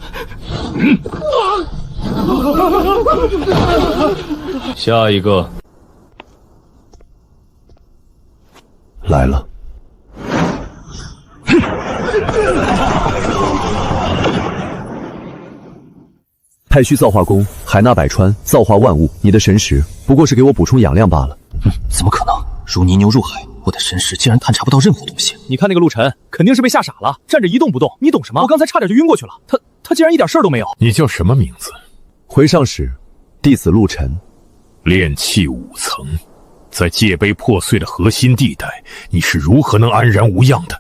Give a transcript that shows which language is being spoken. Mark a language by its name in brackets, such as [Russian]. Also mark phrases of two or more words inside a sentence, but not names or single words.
[Chinese] 下一個來了。太虛造化功，海納百川，造化萬物。你的神識不過是給我補充養量罷了。怎麼可能？如泥牛入海， 我的神识竟然探查不到任何東西。你看那个陆晨，肯定是被吓傻了，站着一动不动。你懂什么？我刚才差点就晕过去了。他竟然一点事儿都没有。你叫什么名字？回上使，弟子陆晨。炼气5层，在界碑破碎的核心地带，你是如何能安然无恙的？